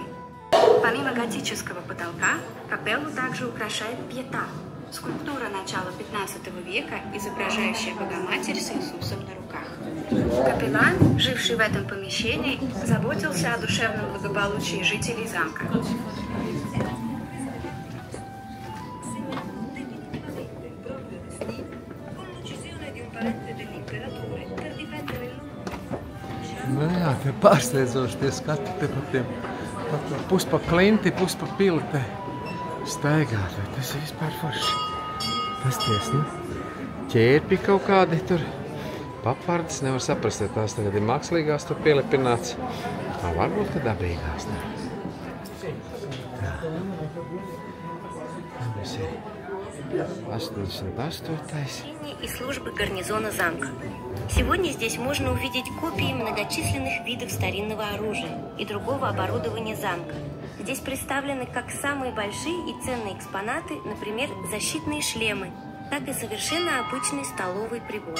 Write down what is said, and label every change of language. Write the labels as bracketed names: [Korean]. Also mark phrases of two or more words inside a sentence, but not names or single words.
[Russian] Помимо готического потолка, капеллу также украшает пьета, скульптура начала 15 века, изображающая Богоматерь с Иисусом на руках. Капеллан, живший в этом помещении, заботился о душевном благополучии жителей замка. [Latvian] Nu jā, te pārsteidzoši tie skati te pa tiem, pus pa klinti, pus pa pilti staigāt. Tas ir vispār forši. Pasties, nu, ķērpi kaut kādi tur, papardes, nevar saprast, ja tās tagad ir mākslīgās tur pielipināts. Varbūt, ka dabīgās, ne? Jā. Mums ir 88. [Russian] И службы гарнизона замка. Сегодня здесь можно увидеть копии многочисленных видов старинного оружия и другого оборудования замка. Здесь представлены как самые большие и ценные экспонаты, например, защитные шлемы, так и совершенно обычный столовый прибор.